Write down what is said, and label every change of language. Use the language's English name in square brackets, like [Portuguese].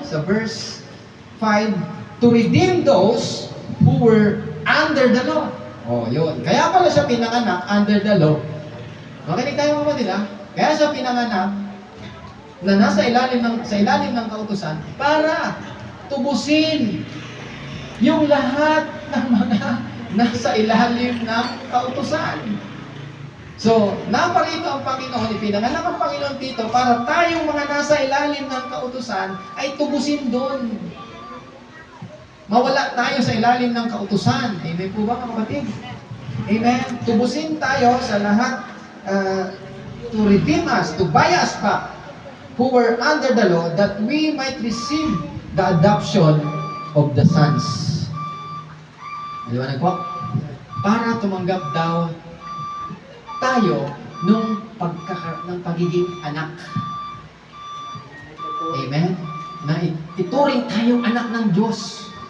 [English] Sa verse 5, to redeem those who were under the law. [Filipino] Yun. Kaya pala siya pinanganak [English] under the law. [Filipino] Makinig tayo mga kapatid, kaya siya pinanganak na sa ilalim ng kautusan para tubusin yung lahat ng mga nasa ilalim ng kautusan. So, naparito ang Panginoon, ipinanganak ang Panginoon dito para tayong mga nasa ilalim ng kautusan ay tubusin doon. Mawala tayo sa ilalim ng kautusan. Amen po ba mga kapatid? Amen. Tubusin tayo sa lahat, [English] to redeem us, to buy us back, who were under the law, that we might receive the adoption of the sons. [Filipino] Maliwanag po? Para tumanggap daw tayo ng pagiging anak. Amen? Na ituring tayong anak ng Diyos.